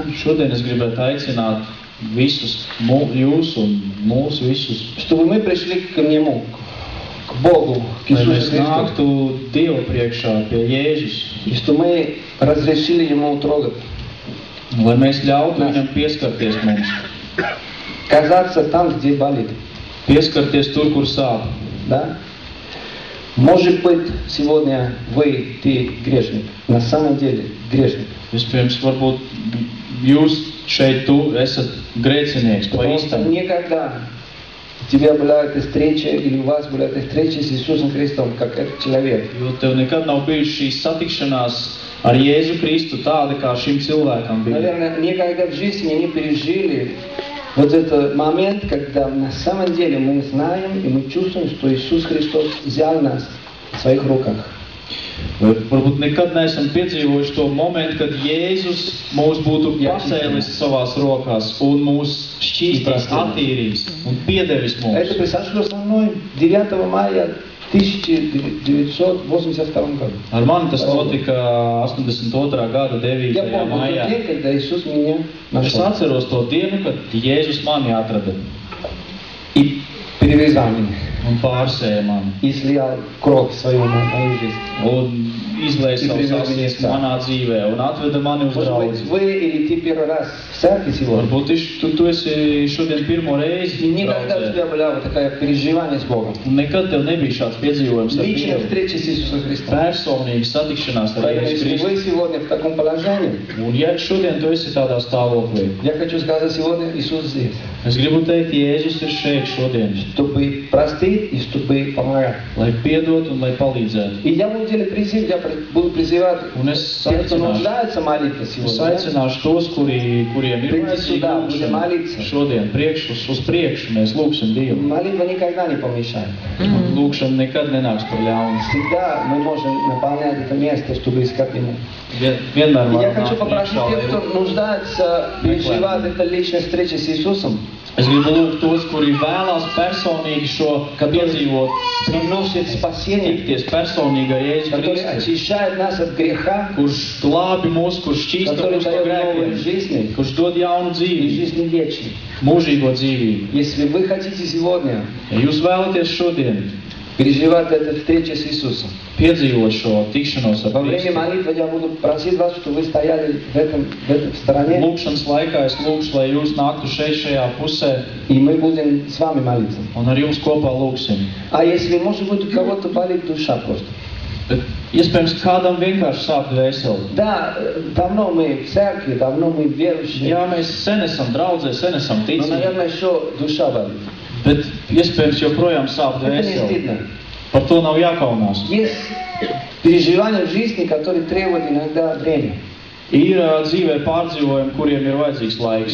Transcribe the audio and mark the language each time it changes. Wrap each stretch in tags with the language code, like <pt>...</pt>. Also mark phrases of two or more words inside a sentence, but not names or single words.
<lv>Šodien es gribētu aicināt visus, jūs un mūs visus,</lv> <ru>чтобы мы пришли к Нему, к Богу, к</ru> <lv>lai</lv> <ru>Иисусу</ru> <lv>mēs</lv> <ru>Христу.</ru> <lv>nāktu Dievu priekšā pie Jēzus,</lv> <ru>И что мы разрешили Ему трогать.</ru> <lv>lai mēs ļautu viņam pieskarties mums,</lv> <ru>Казаться там, где болит.</ru> <lv>pieskarties tur, kur sāp.</lv> <ru>Да? Может быть, сегодня ты грешник. На самом деле грешник.</ru> <lv>Vispirms, varbūt jūs šeit, tu esat grēcinieks, pa</lv> <ru>Потому что</ru> <lv>īstam.</lv> <ru>никогда у тебя была эта встреча, или у вас была эта встреча с Иисусом Христом, как этот человек.</ru> <lv>Jo tev nekad nav bijuši šīs satikšanās ar Jēzu Kristu tāda, kā šim cilvēkam bija.</lv> <ru>Наверное, никогда в жизни не пережили вот этот момент, когда на самом деле мы знаем и мы чувствуем, что Иисус Христос взял нас в своих руках.</ru> <lv>Vai varbūt nekad neesam piedzīvojuši to momentu, kad Jēzus mūs būtu pacēlis savās rokās un mūs šķīstīs, attīrīs un piedevis</lv> <ru>Это</ru> <lv>mums.</lv> <ru>произошло со мной 9 мая 1982 году.</ru> <lv>Ar mani tas notika 82. gada 9.</lv> <ru>Я помню тот</ru> <lv>maijā.</lv> <ru>день, когда Иисус меня</ru> <lv>Es</lv> <ru>нашел</ru> <lv>atceros to dienu, kad Jēzus mani atrada</lv> <ru>и перевязал меня,</ru> <lv>un pārsēja mani</lv> <ru>и слил кровь свою на мою жизнь.</ru> <lv>un izlēja savus asins manā dzīvē un atveda mani uz</lv> <ru>Может быть,</ru> <lv>draudzi.</lv> <ru>вы или ты первый раз в церкви сегодня,</ru> <lv>Varbūt tu esi šodien pirmo reizi</lv> <ru>и никогда у</ru> <lv>draudzē.</lv> <ru>тебя была вот такая переживание с Богом.</ru> <lv>Un nekad tev nebija šāds piedzīvojums ar</lv> <ru>Личная</ru> <lv>Dievu.</lv> <ru>встреча с Иисусом Христом.</ru> <lv>Personīgi satikšanās ar</lv> <ru>Поэтому,</ru> <lv>Jēzu</lv> <ru>если</ru> <lv>Kristu.</lv> <ru>вы сегодня в таком положении,</ru> <lv>Un ja šodien tu esi tādā stāvoklī,</lv> <ru>я хочу сказать, сегодня Иисус здесь,</ru> <lv>es gribu teikt, Jēzus ir šeit šodien,</lv> <ru>чтобы простить и чтобы помогать.</ru> <lv>lai piedot un lai palīdzētu.</lv> <ru>И я буду делать призыв, я буду призывать</ru> <lv>Un es</lv> <ru>тех, кто нуждается молиться</ru> <lv>Es</lv> <ru>сегодня.</ru> <lv>aicināšu tos, kuriem ir vajadzīga lūkšana. Šodien uz priekšu mēs lūksim Dievu.</lv> <ru>Молитва никогда не помешает.</ru> <lv>Lūkšana nekad nenāks par ļaunu.</lv> <ru>Всегда мы можем наполнять это место, чтобы искать Ему.</ru> <lv>Vienmēr</lv> <ru>И я</ru> <lv>varam</lv> <ru>хочу</ru> <lv>nākt</lv> <ru>попросить</ru> <lv>priekšā,</lv> <ru>тех,</ru> <lv>lai</lv> <ru>кто нуждается переживать это личная встреча с Иисусом,</ru> <lv>Es gribu lūgt tos, kuri vēlās personīgi šo piedzīvot,</lv> <ru>приносит спасение,</ru> <lv>tikties personīgi ar Jēzu</lv> <ru>который</ru> <lv>Kristu,</lv> <ru>очищает нас от греха,</ru> <lv>kurš glābi mūs, kurš šķīsta</lv> <ru>который</ru> <lv>mūs no</lv> <ru>дает новую</ru> <lv>grēkiem,</lv> <ru>жизнь</ru> <lv>kurš dod jaunu</lv> <ru>и</ru> <lv>dzīvi,</lv> <ru>жизнь вечную.</ru> <lv>mūžīgo dzīvību.</lv> <ru>Если вы хотите сегодня</ru> <lv>Ja jūs vēlaties šodien</lv> <ru>переживать эту встречу с Иисусом,</ru> <lv>piedzīvot šo tikšanos ar</lv> <ru>во время</ru> <lv>Kristu,</lv> <ru>молитвы я буду просить вас, чтобы вы стояли в этом стороне,</ru> <lv>lūkšanas laikā es lūkšu, lai jūs nāktu šajā pusē</lv> <ru>и мы будем с вами молиться.</ru> <lv>un ar jums kopā lūksim.</lv> <ru>А если, может быть, у кого-то болит душа просто?</ru> <lv>Bet iespējams kādam vienkārši sāp dvēseli.</lv> <ru>Да, давно мы в церкви, давно мы верующие,</ru> <lv>Jā, mēs sen esam draudzē, sen esam</lv> <ru>но,</ru> <lv>ticīgi,</lv> <ru>наверное, еще душа болит.</ru> <lv>bet iespējams joprojām sāp</lv> <ru>Это не</ru> <lv>dvēseli.</lv> <ru>стыдно.</ru> <lv>Par to nav jākaunās.</lv> <ru>Есть переживания в жизни, которые требуют иногда время.</ru> <lv>Ir dzīvē pārdzīvojumi, kuriem ir vajadzīgs laiks.</lv>